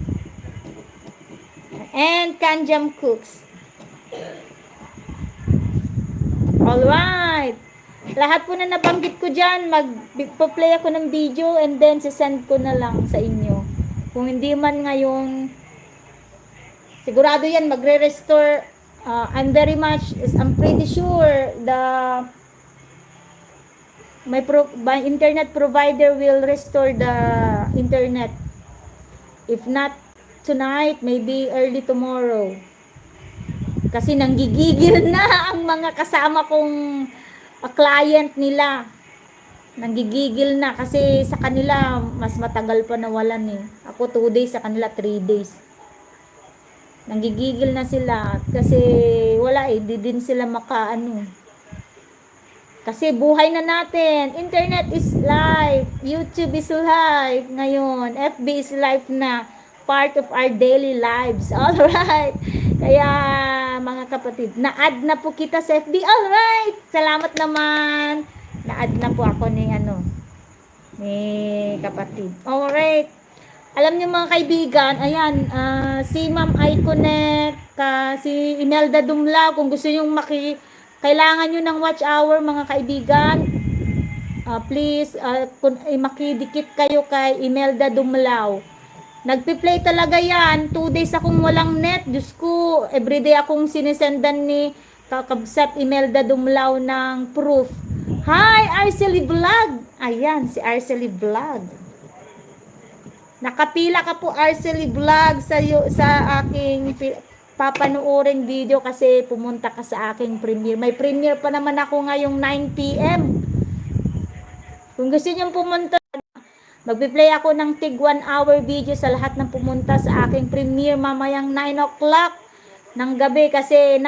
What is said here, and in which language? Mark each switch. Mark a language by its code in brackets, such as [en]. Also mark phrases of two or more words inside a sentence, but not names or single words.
[en] And Kanjam Cooks. Alright. [tl] Lahat po na nabanggit ko dyan, magpo-play ako ng video [en] and then [tl] sisend ko na lang sa inyo. Kung hindi man ngayon, sigurado yan, magre-restore. [en] I'm pretty sure my internet provider will restore the internet. If not tonight, maybe early tomorrow. [tl] Kasi nanggigigil na ang mga kasama kong client nila. Nanggigigil na kasi sa kanila mas matagal pa nawalan eh. Ako 2 days, sa kanila 3 days. Nanggigigil na sila kasi wala eh, di din sila makaano. Kasi buhay na natin. [en] Internet is life. YouTube is life. Ngayon, FB is life na. Part of our daily lives. Alright. [tl] Kaya, mga kapatid, na-add na po kita sa FB. Alright. Salamat naman. Na-add na po ako ni kapatid. Alright. Alam niyo mga kaibigan, ayan, si Ma'am Iconet, si Imelda Dumla, kung gusto niyo kailangan nyo ng [en] watch hour [tl] mga kaibigan, please makidikit kayo kay Imelda Dumlao. Nagpi-play talaga yan. 2 days akong walang net. Diyos ko, everyday akong sinisendan ni kakabsat Imelda Dumlao ng proof. Hi, Arcely Vlog. Ayan, si Arcely Vlog. Nakapila ka po, Arcely Vlog, sa aking papanoorin video kasi pumunta ka sa aking premiere. May premiere pa naman ako ngayong 9 PM. Kung gusto niyo pumunta, magpi-play ako ng tig 1 [en] hour video [tl] sa lahat ng pumunta sa aking premiere mamayang 9 o'clock ng gabi kasi